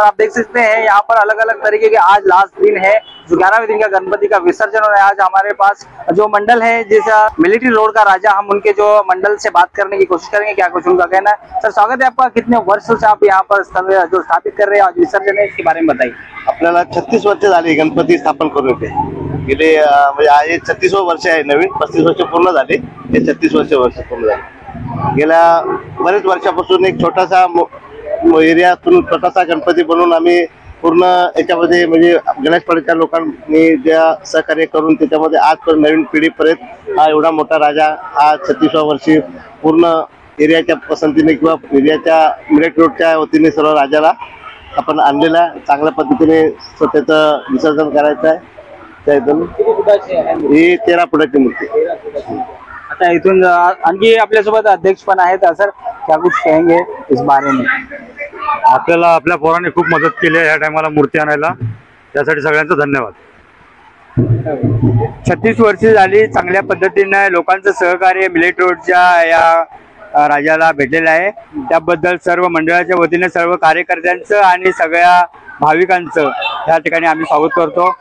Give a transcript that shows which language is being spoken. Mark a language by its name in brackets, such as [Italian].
[Hindi] आप देख सकते हैं यहाँ पर अलग अलग तरीके के, आज लास्ट दिन है जो 11वें दिन का गणपति का विसर्जन हो रहा है। आज हमारे पास जो मंडल है जैसा मिलिट्री रोड का राजा, हम उनके जो मंडल से बात करने की कोशिश करेंगे, क्या कुछ उनका कहना है। सर, स्वागत है आपका। कितने वर्षों से आप यहाँ पर जो स्थापित कर रहे हैं, आज विसर्जन है, इसके बारे में बताइए। [Marathi] आपल्याला 36 वर्ष झाली गणपती स्थापन करून होते गेले, म्हणजे हे 36वं वर्ष आहे. नवीन 35 वर्ष पूर्ण झाले, हे 36 वर्ष पूर्ण झाले. गेल्या बरेच वर्षापासून एक छोटासा एरियातून छोटासा गणपती बनवून आम्ही पूर्ण याच्यामध्ये म्हणजे गणेशपाड्याच्या लोकांनी ज्या सहकार्य करून त्याच्यामध्ये आजपर्यंत नवीन पिढीपर्यंत हा एवढा मोठा राजा हा 36व्या वर्षी पूर्ण एरियाच्या पसंतीने किंवा एरियाच्या मिलिट्री रोडच्या वतीने सर्व राजाला आपण आणलेला चांगल्या पद्धतीने त्याचं विसर्जन करायचं आहे. त्या इथून ही 13 फुटाची मूर्ती. आता इथून आणखी आपल्यासोबत अध्यक्ष पण आहेत. [Hindi] सर, क्या कुछ कहेंगे इस बारे में? [Marathi] आपल्याला आपल्या पोरांनी खूप मदत केली आहे या टायमाला मूर्ती आणायला, त्यासाठी सगळ्यांचं धन्यवाद. 36 वर्ष झाली चांगल्या पद्धतीने लोकांचं सहकार्य मिलिट्री रोडच्या या राजाला भेटलेलं आहे. त्याबद्दल सर्व मंडळाच्या वतीने सर्व कार्यकर्त्यांचं आणि सगळ्या भाविकांचं या ठिकाणी आम्ही स्वागत करतो.